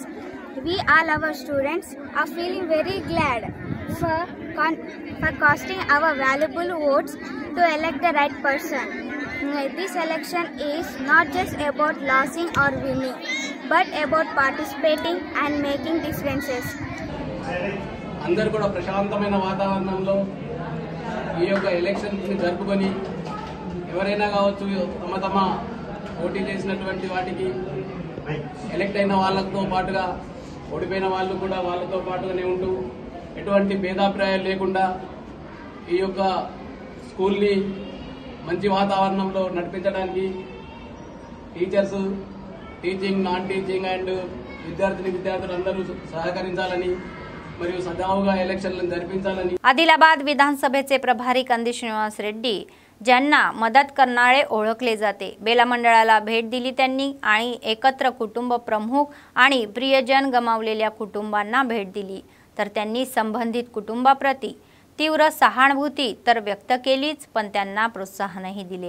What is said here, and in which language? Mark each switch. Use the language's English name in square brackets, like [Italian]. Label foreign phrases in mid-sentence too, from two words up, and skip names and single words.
[English] We all our students are feeling very glad for casting our valuable votes to elect the right person. This election is not just about losing or winning, but about participating and making differences. [Telugu] అందరూ కూడా ప్రశాంతమైన వాతావరణంలో ఈ యొక్క ఎలక్షన్స్ జరుపుకొని ఎవరైనా కావచ్చు తమ పోటీ చేసినటువంటి వాటికి ఎలక్ట్ అయిన వాళ్ళతో పాటుగా ఓడిపోయిన వాళ్ళు కూడా వాళ్ళతో పాటుగానే ఉంటూ ఎటువంటి భేదాభిప్రాయాలు లేకుండా ఈ యొక్క స్కూల్ని మంచి వాతావరణంలో నడిపించడానికి [English] teachers, teaching, non teaching and [Telugu] విద్యార్థులందరూ సహకరించాలని మరియు సజావుగా ఎలక్షన్లను జరిపించాలని. [Marathi] आदिलाबाद विधानसभेचे प्रभारी कंदी श्रीनिवास रेड्डी ज्यांना मदत करणारे ओळखले जाते, बेला मंडळाला भेट दिली त्यांनी आणि एकत्र कुटुंब प्रमुख आणि प्रियजन गमावलेल्या कुटुंबांना भेट दिली. तर त्यांनी संबंधित कुटुंबाप्रती तीव्र सहानुभूती तर व्यक्त केलीच, पण त्यांना प्रोत्साहनही दिले.